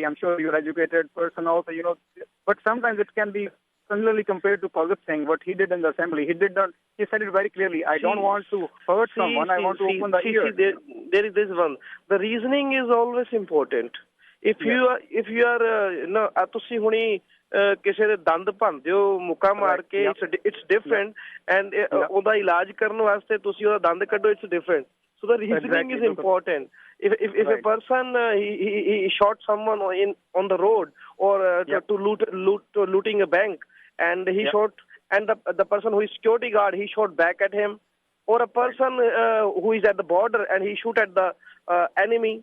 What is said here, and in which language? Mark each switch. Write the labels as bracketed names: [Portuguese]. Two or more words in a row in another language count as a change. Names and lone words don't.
[English] I'm sure you're an educated person also, but sometimes it can be similarly compared to Bhagat Singh, what he did in the assembly. He said it very clearly. I don't want to hurt someone. I want to open the ear. There is this one. The reasoning is always important. If you are, [Punjabi] ਤੁਸੀਂ ਹੁਣੀ ਕਿਸੇ ਦੇ ਦੰਦ ਭੰਨਦੇ ਹੋ ਮੁੱਕਾ ਮਾਰ ਕੇ, [English] it's different, and [Punjabi] ਉਹਦਾ ਇਲਾਜ ਕਰਨ ਵਾਸਤੇ ਤੁਸੀਂ ਉਹਦਾ ਦੰਦ ਕੱਢੋ, [English] it's different. So the reasoning is important. If a person he shot someone on the road or to looting a bank, and he shot, and the person who is security guard, he shot back at him, or a person who is at the border and he shoot at the enemy.